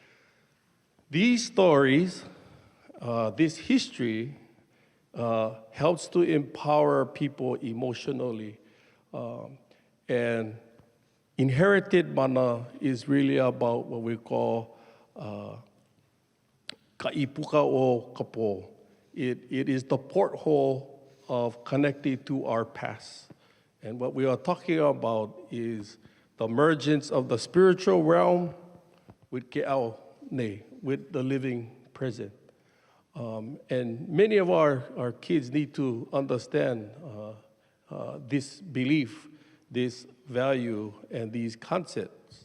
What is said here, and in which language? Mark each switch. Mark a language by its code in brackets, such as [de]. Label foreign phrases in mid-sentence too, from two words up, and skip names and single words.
[en] These stories, this history, helps to empower people emotionally. And inherited mana is really about what we call [haw] ka'ipuka o kapo. [en] It is the porthole of connecting to our past. And what we are talking about is the emergence of the spiritual realm with [haw] ke'au nei, [en] with the living present. And many of our kids need to understand this belief, this value, and these concepts.